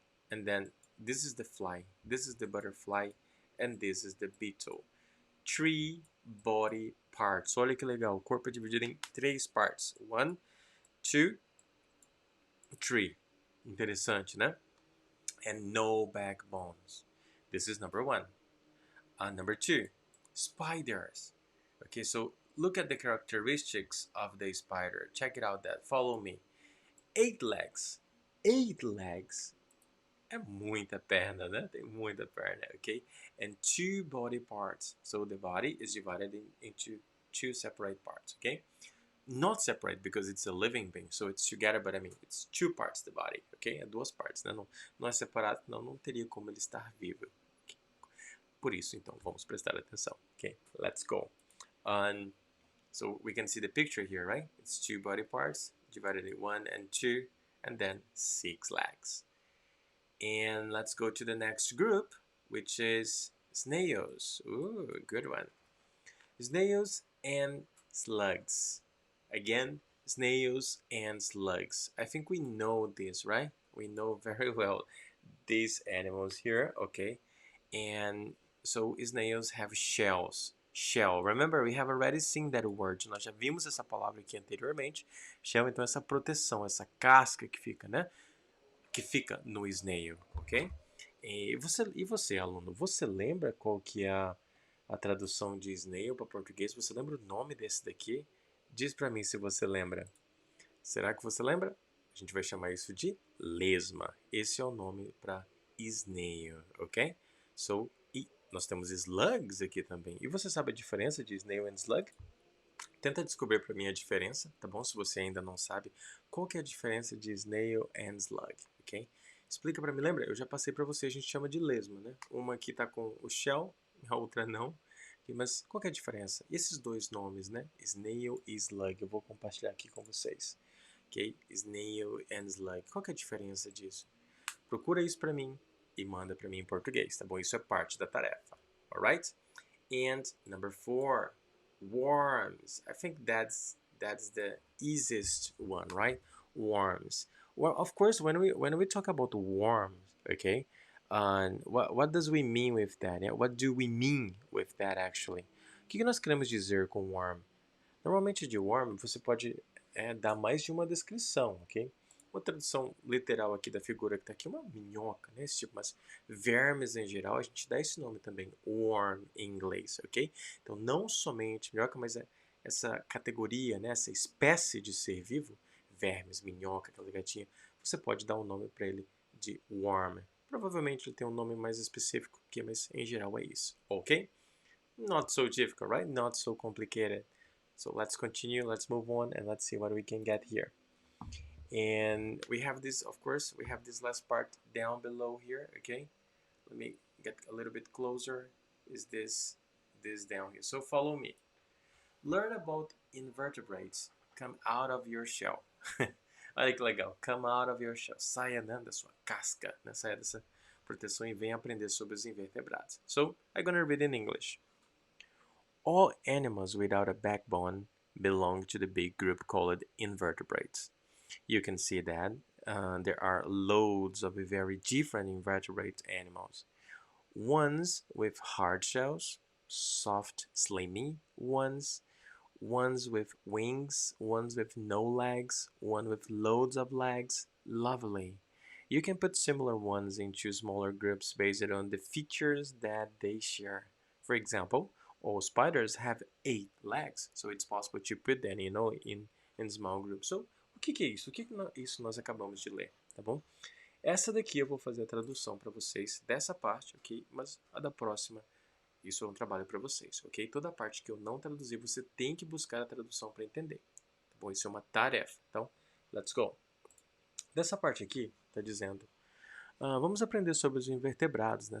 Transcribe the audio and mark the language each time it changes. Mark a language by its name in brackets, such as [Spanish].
[English] And then this is the fly, this is the butterfly, and this is the beetle. 3 body parts. [Portuguese] Olha que legal, o corpo é dividido em 3 partes. 1, 2, 3. Interessante, né? [English] And no backbones. This is number 1. Number 2, spiders. Okay, so look at the characteristics of the spider. Check it out that. Follow me. 8 legs. 8 legs. [Portuguese] É muita perna, né? Tem muita perna, okay? [English] And 2 body parts. So the body is divided into 2 separate parts, okay? Not separate because it's a living being, so it's together, but I mean, it's 2 parts the body, okay? [Portuguese] É 2 partes, né? Não é separado, não teria como ele estar vivo. Okay? Por isso, então, vamos prestar atenção, okay? [English] Let's go. So we can see the picture here, right? It's 2 body parts divided in 1 and 2, and then 6 legs. And let's go to the next group, which is snails. Ooh, good one. Snails and slugs. Again, snails and slugs. I think we know this, right? We know very well these animals here, okay? And so snails have shells. Shell. Remember, we have already seen that word. [Portuguese] Nós já vimos essa palavra aqui anteriormente. Shell, então, essa proteção, essa casca que fica, né? Que fica no snail, ok? E você, aluno, você lembra qual que é a tradução de snail para português? Você lembra o nome desse daqui? Diz para mim se você lembra. Será que você lembra? A gente vai chamar isso de lesma. Esse é o nome para snail, ok? So, e nós temos slugs aqui também. E você sabe a diferença de snail e slug? Tenta descobrir para mim a diferença, tá bom? Se você ainda não sabe, qual que é a diferença de snail and slug, ok? Explica para mim, lembra? Eu já passei para você, a gente chama de lesma, né? Uma aqui tá com o shell, a outra não. Okay? Mas qual que é a diferença? E esses dois nomes, né? Snail e slug, eu vou compartilhar aqui com vocês, ok? Snail and slug, qual que é a diferença disso? Procura isso para mim e manda para mim em português, tá bom? Isso é parte da tarefa, alright? [English] And number 4, worms. I think that's the easiest one, right? Worms. Well, of course, when we talk about worms, okay, and what does we mean with that? Yeah, what do we mean with that actually? [Portuguese] O que nós queremos dizer com worm? Normalmente de worm você pode dar mais de uma descrição, ok? Uma tradução literal aqui da figura que está aqui é uma minhoca, né? Esse tipo, mas vermes em geral, a gente dá esse nome também, worm em inglês, ok? Então, não somente minhoca, mas essa categoria, né? Essa espécie de ser vivo, vermes, minhoca, aquela gatinha, você pode dar um nome para ele de worm. Provavelmente ele tem um nome mais específico aqui, mas em geral é isso, ok? [English] Not so difficult, right? Not so complicated. So let's continue, let's move on, and let's see what we can get here. And we have this, of course, we have this last part down below here, okay? Let me get a little bit closer. Is this down here? So follow me. Learn about invertebrates. Come out of your shell. [Portuguese] Olha que legal. [English] Come out of your shell. [Portuguese] Saia, né, da sua casca, né? Saia dessa proteção e venha aprender sobre os invertebrados. [English] So, I'm gonna read in English. All animals without a backbone belong to the big group called invertebrates. You can see that there are loads of very different invertebrate animals. Ones with hard shells, soft, slimy ones, ones with wings, ones with no legs, one with loads of legs. Lovely. You can put similar ones into smaller groups based on the features that they share. For example, all spiders have 8 legs, so it's possible to put them, in small groups. [Portuguese] So, o que é isso? O que isso nós acabamos de ler, tá bom? Essa daqui eu vou fazer a tradução para vocês dessa parte, ok? Mas a da próxima, isso é um trabalho para vocês, ok? Toda a parte que eu não traduzi, você tem que buscar a tradução para entender, tá bom? Isso é uma tarefa, então, [English] let's go! [Portuguese] Dessa parte aqui, está dizendo, vamos aprender sobre os invertebrados, né?